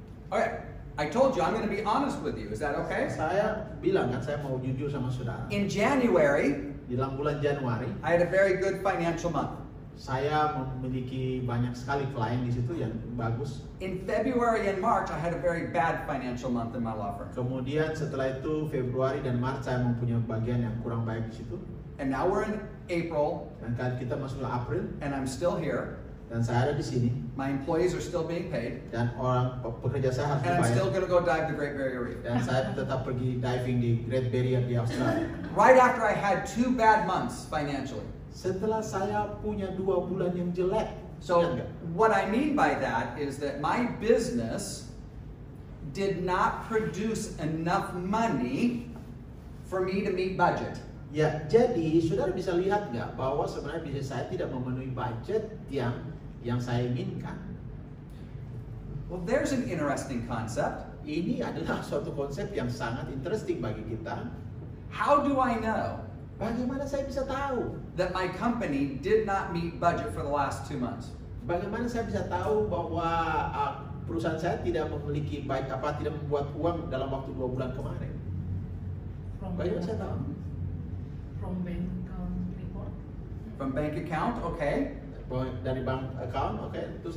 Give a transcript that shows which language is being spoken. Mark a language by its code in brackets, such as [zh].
[en] Okay, I told you I'm going to be honest with you. Is that okay? [id] Saya bilang kan saya mau jujur sama saudara. [en] In January, [id] Di dalam bulan Januari, [en] I had a very good financial month. [id] saya memiliki banyak sekali klien di situ yang bagus. [en] In February and March, I had a very bad financial month in my law firm. [id] Kemudian setelah itu Februari dan Maret saya mempunyai bagian yang kurang baik di situ. [en] And now we're in April, [id] Dan kali kita masuk ke April [en] and I'm still here. [id] dan saya ada di sini [en] My employees are still being paid, [id] dan orang pekerja saya harus [en] and I'm still [id] dibayar. [en] going to go dive the Great Barrier Reef. [id] Dan saya tetap pergi diving di Great Barrier di Australia. [en] Right after I had 2 bad months financially. [id] Setelah saya punya 2 bulan yang jelek. [en] So [id] Ingat nggak? [en] what I mean by that is that my business did not produce enough money for me to meet budget. [id] Ya, jadi saudara bisa lihat nggak bahwa sebenarnya bisnis saya tidak memenuhi budget yang saya inginkan. [en] Well, there's an interesting concept. [id] Ini adalah suatu konsep yang sangat interesting bagi kita. [en] How do I know [id] Bagaimana saya bisa tahu? [en] that my company did not meet budget for the last 2 months? [id] Bagaimana saya bisa tahu bahwa perusahaan saya tidak memiliki tidak membuat uang dalam waktu 2 bulan kemarin? Bagaimana saya tahu? [en] From bank account report. From bank account, okay. [id] Dari bank account, oke. Terus